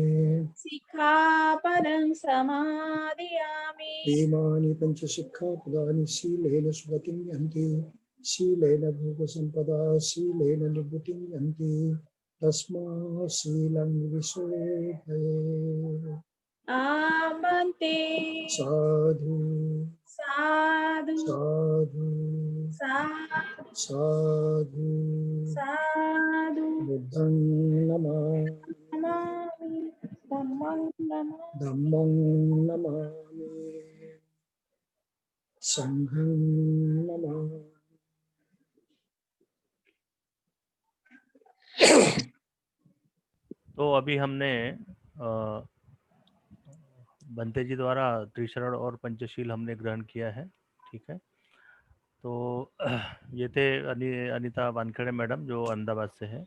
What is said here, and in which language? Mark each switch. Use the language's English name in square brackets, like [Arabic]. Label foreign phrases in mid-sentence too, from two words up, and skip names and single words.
[Pali] सिक्खापदं समादियामि इमानि पञ्चशिक्षापदानि शीलेन सुगतिं यन्ति शीलेन भोगसम्पदा शीलेन निवृत्तिं यन्ति तस्मात् शीलं विशोधये आमन्ते साधु साधु साधु साधु साधु साधु बुद्धं नमामि धम्मं नमामि धम्मं नमामि संघं नमामि। [Hindi] तो अभी हमने बंते जी द्वारा त्रिशरण और पंचशील हमने ग्रहण किया है, ठीक है। तो ये थे अनीता वानखेड़े मैडम जो अहमदाबाद से है।